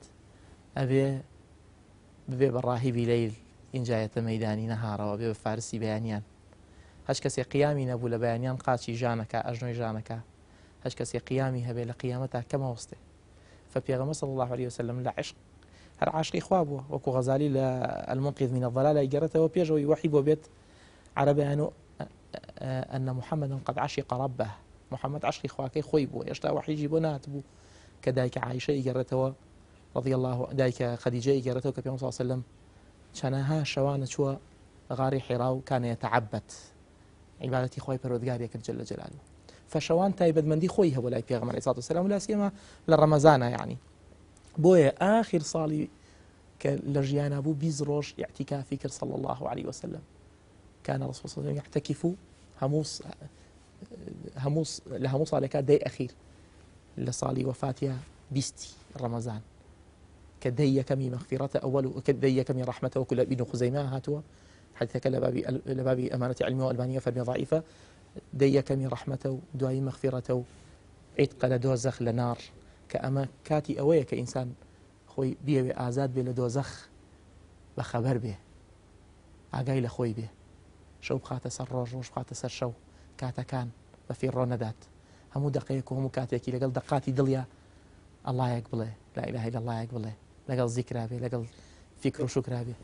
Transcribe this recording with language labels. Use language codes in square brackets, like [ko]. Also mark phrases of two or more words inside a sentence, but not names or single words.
[ckb] ئەبێ ببێ بە ڕاهیبی لەیل ئینجایەتە مەیدانی نەهارەوە بێ بە فارسی بەیانیان هەچ کەسێ قیامی نەبوو لە بەیانیان قاچی ژانەکە ئەژنۆی ژانەکە هەچ کەسێ قیامی هەبێ لە قیامەتا کەمەوەستێ فپێغەمبەر [ar] صلی الله عليه وسلم [ckb] لە عشق هەر عاشقی خوا بووە وەکو غەزالی لە [ar] المنقذ من الضلال [ckb] گەڕێتەوە پێشەوەی وحی بۆ بێت عربیان [ar] أن محمدا قد عشق ربه محمد [ckb] عشقی خواکەی خۆی بووە هێشتا وحیجی بۆ ناتبوو کە دایکە عایشە گەڕێتەوە [ar] رضي الله [ckb] دایکە خەدیجە گەڕێتەوە کە پێغەمبەر [ar] صلی الله عليه وسلم [ckb] چەنەها شەوانە چووە غاری حیرا و [ar] كان يتعبد [ckb] عبادەتی خۆی پەروەردگاری کرد [ar] جل جلاله [ckb] فشەوان تایبەتمەندی خۆی هەبوو لای پێغەمبەر [ar] عەلەیهی سەڵاتو وەسەلام لا سیما [ckb] لە ڕەمەزانە یعنی بۆیە ئاخر ساڵی کە لە ژیانە بوو 20 ڕۆژ اعتیکافی کرد [ar] صلی الله عليه وسلم كان الرسول صلى الله عليه وسلم يعتكف [ckb] لە هەموو ساڵێکا دەی ئەخیر لە ساڵی وەفاتیە 20 ڕەمەزان کە دەی یەکەمی مەغفیرەتە ئەوەل و کە دەی یەکەمی ڕەحمەتە وەکو لە ئیبن خوزەیمە هاتووە حدیثەکە لە بابی ئەمانەتی عیلمی و ئەلبانیە فەرمی ضعیفە دەی یەکەمی ڕەحمەتە و دوایی مەغفیرەتە و عیتقە لە دۆزەخ لە نار کە ئەمە کاتی ئەوەیە کە ئینسان خۆی بیەوێ ئازاد بێ لە دۆزەخ بە خەبەر بێ ئاگای لە خۆی بێ شەو بخاتە سەر ڕۆژ ڕۆژ بخاتە سەر شەو کاتەکان بە فیڕۆ نەدات هەموو دقەیەک و هەموو کاتێکی لەگەڵ دقاتی دڵیا ئەڵایەک بڵێ [ar] لا ئیلاهە ئیلا [ckb] اللهیەک بڵێ لەگەڵ زیکرا بێ لەگەڵ فیکر و شوکرا بێ